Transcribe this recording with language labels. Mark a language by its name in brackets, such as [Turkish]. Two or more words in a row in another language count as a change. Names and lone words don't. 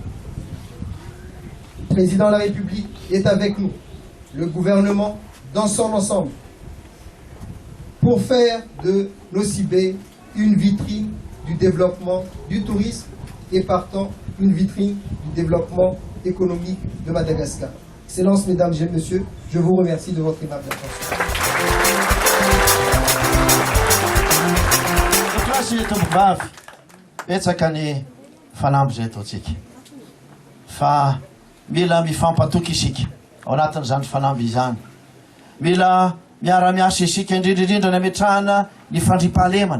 [French] Le président de la République est avec nous, le gouvernement dans son ensemble, pour faire de Nosy-Be une vitrine du développement du tourisme et partant une vitrine du développement économique de Madagascar. Excellences, Mesdames et Messieurs, je vous remercie de votre aimable attention. [Malagasy] Fa mila mifampatoky isika ao anatin'izany fanamby izany. Mila miara-miasa isika indrindrindrindra ny ametrahana ny fandriam-pahalemana.